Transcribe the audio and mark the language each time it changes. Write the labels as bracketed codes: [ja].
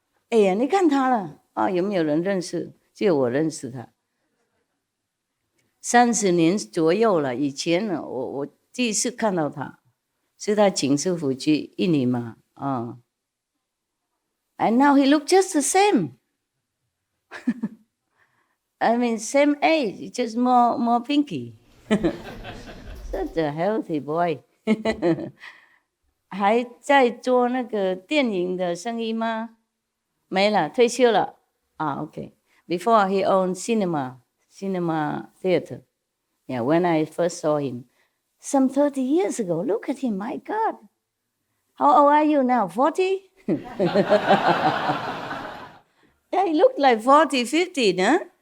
[zh] 哎呀，你看他了有没有人认识？只有我认识他。 30年左右了，以前呢，我第一次看到他，是他请师傅去印尼嘛 [en] And now he look just the same. I mean, same age, just more pinky. Such a healthy boy. [zh] 还在做那个电影的生意吗？没了，退休了。Okay. [en] Before he owned cinema theater. Yeah, when I first saw him, some 30 years ago. Look at him, my God. How old are you now? 40? Yeah, he looked like 40, 50, no?